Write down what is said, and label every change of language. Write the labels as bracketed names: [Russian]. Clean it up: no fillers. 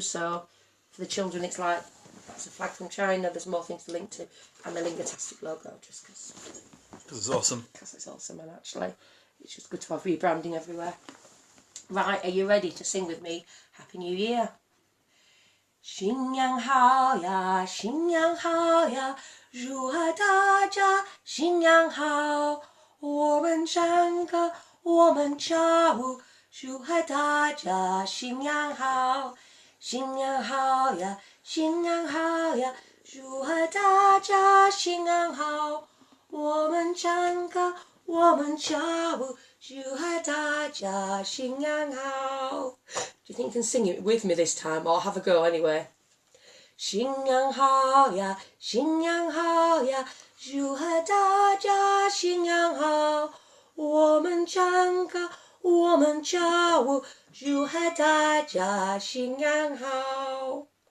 [English] So for the children it's like, that's a flag from China, there's more things to link to, and the Lingotastic logo, just because It's awesome. Because it's awesome, and actually it's just good to have rebranding everywhere. Right, are you ready to sing with me Happy New Year? [Chinese] 新年好呀，新年好呀，祝贺大家新年好。我们唱歌，我们跳舞，祝贺大家新年好。新年好呀，新年好呀，祝贺大家新年好。我们唱歌，我们跳舞，祝贺大家新年好。 [English] Do you think you can sing it with me this time, or have a go anyway? [Chinese] 新年好呀，新年好呀，祝贺大家新年好。我们唱歌，我们跳舞，祝贺大家新年好。